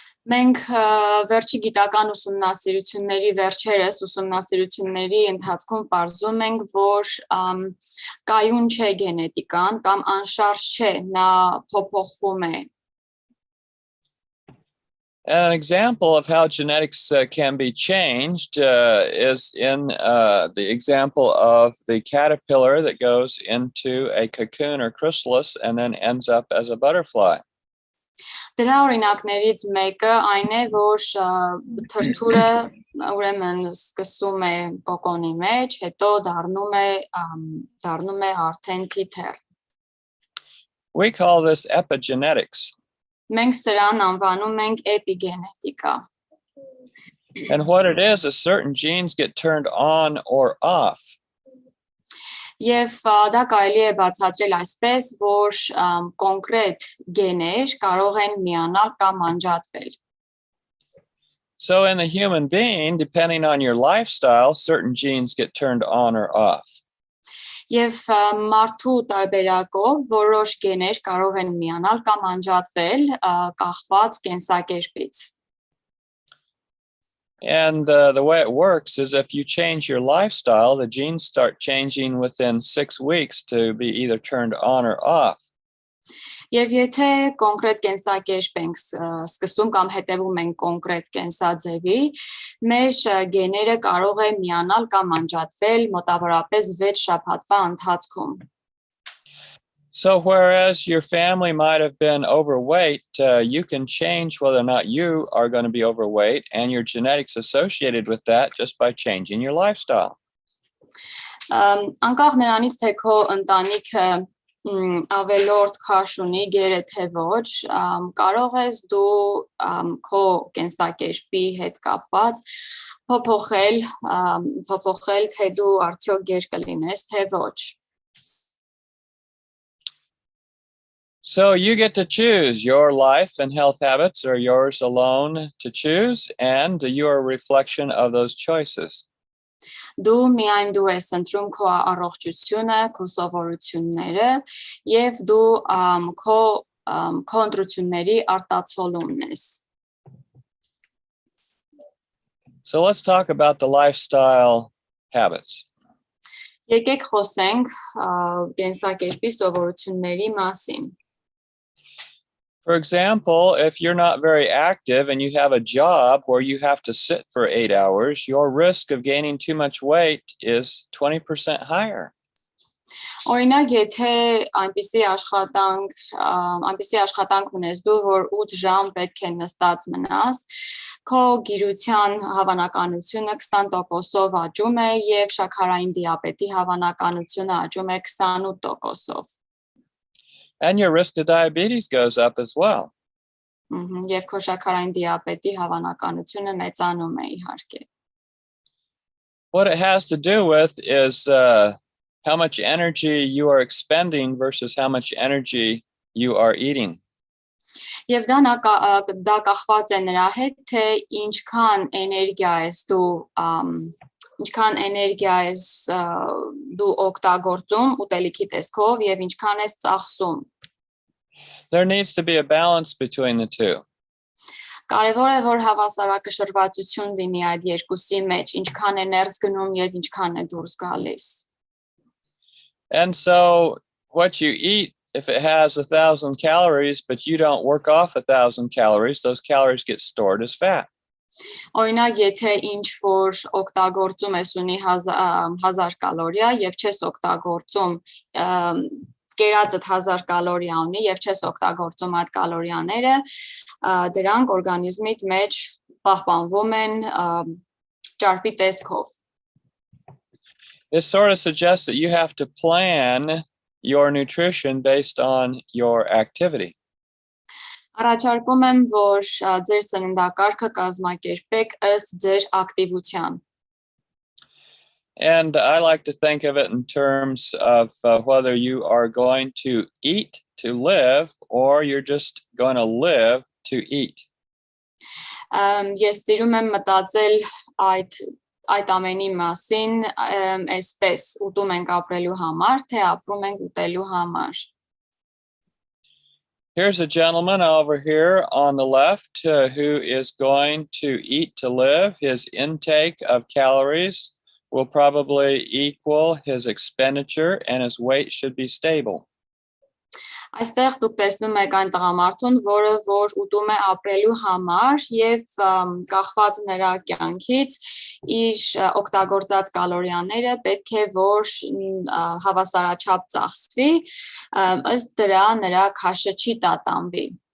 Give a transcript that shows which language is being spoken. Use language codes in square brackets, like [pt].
[hy] Մենք վերջի գիտական վերջերս ուսումնասիրությունների ընթացքում պարզում ենք, որ կայուն չէ գենետիկան կամ անշարժ չէ, նա փոփոխվում է։ [en] An example of how genetics can be changed is in the example of the caterpillar that goes into a cocoon or chrysalis and then ends up as a butterfly. [hy] Դրա օրինակներից մեկը այն է, որ թրթուրը ուրեմն սկսում է կոկոնի մեջ, հետո դառնում է արդեն թիթեռ։ [en] We call this epigenetics. [hy] Մենք սրան անվանում ենք էպիգենետիկա։ [en] And what it is certain genes get turned on or off. [hy] Եվ դա կարելի է բացատրել այսպես, որ կոնկրետ գեներ կարող են միանալ կամ անջատվել։ [en] So in the human being, depending on your lifestyle, certain genes get turned on or off. [hy] Եվ մարդու տարբերակով որոշ գեներ կարող են միանալ կամ անջատվել կախված կենսակերպից։ [en] And the way it works is if you change your lifestyle, the genes start changing within 6 weeks to be either turned on or off. [hy] Եվ եթե կոնկրետ կենսակերպ ենք սկսում կամ հետևում ենք կոնկրետ կենսաձևի, մեր գեները կարող է միանալ կամ անջատվել մոտավորապես 6 շաբաթվա ընթացքում։ [en] So whereas your family might have been overweight, you can change whether or not you are going to be overweight and your genetics associated with that just by changing your lifestyle. [hy] Անկախ նրանից, թե քո ընտանիքը ավելորդ քաշ ունի, գերը թե ոչ, կարող ես դու քո կենսակերպի հետ կապված փոփոխել, թե դու արդյոք գեր կլինես, թե ոչ։ [en] So you get to choose. Your life and health habits are yours alone to choose, and you are a reflection of those choices. [hy] Դու միայն դու ես ընտրում քո առողջությունը, քո սովորությունները եւ դու քո ընտրությունների արտացոլումն ես։ [en] So let's talk about the lifestyle habits. [hy] Եկեք խոսենք կենսակերպի սովորությունների մասին։ [en] For example, if you're not very active and you have a job where you have to sit for 8 hours, your risk of gaining too much weight is 20% higher. [hy] Օրինակ, եթե այնպիսի աշխատանք ունես դու, որ 8 ժամ պետք է նստած մնաս, քո գիրության հավանականությունը 20%-ով աճում է եւ շաքարային դիաբետի հավանականությունը աճում է 28%-ով։ [en] And your risk to diabetes goes up as well. [hy] Եվ քո շաքարային դիաբետի հավանականությունը մեծանում է իհարկե։ [en] What it has to do with is how much energy you are expending versus how much energy you are eating. [hy] Եվ դա կախված է նրա հետ, թե ինչքան էներգիա ես դու օգտագործում ուտելիքի տեսքով եւ ինչքան ես ծախսում։ [en] There needs to be a balance between the two. [hy] Կարևոր է որ հավասարակշռվածություն լինի այդ երկուսի մեջ, ինչքան է ներս գնում եւ ինչքան է դուրս գալիս։ [en] And so what you eat, if it has 1,000 calories, but you don't work off 1,000 calories, those calories get stored as fat. [hy] Օրինակ, եթե ինչ որ օգտագործում ես ունի 1000 կալորիա եւ չես օգտագործում կերածդ 1000 կալորիա ունի եւ չես օգտագործում այդ կալորիաները, դրանք օրգանիզմիդ մեջ պահպանվում են ճարպի տեսքով։ [en] This sort of suggests that you have to plan your nutrition based on your activity. [hy] Առաջարկում եմ, որ ձեր սննդակարգը կազմակերպեք ըստ ձեր ակտիվության։ [en] And I like to think of it in terms of whether you are going to eat to live or you're just going to live to eat. [hy] Ես սիրում եմ մտածել այդ ամենի մասին, այսպես ուտում ենք ապրելու համար, թե ապրում ենք ուտելու համար։ [en] Here's a gentleman over here on the left who is going to eat to live. His intake of calories will probably equal his expenditure and his weight should be stable. [hy] Այստեղ դուք տեսնում եք այն տղամարդուն, որը որ ուտում է ապրելու համար եւ կախված նրա կյանքից իր օգտագործած կալորիաները պետք է որ հավասարաչափ ծախսվի, ըստ դրա նրա քաշը չի տատանվի։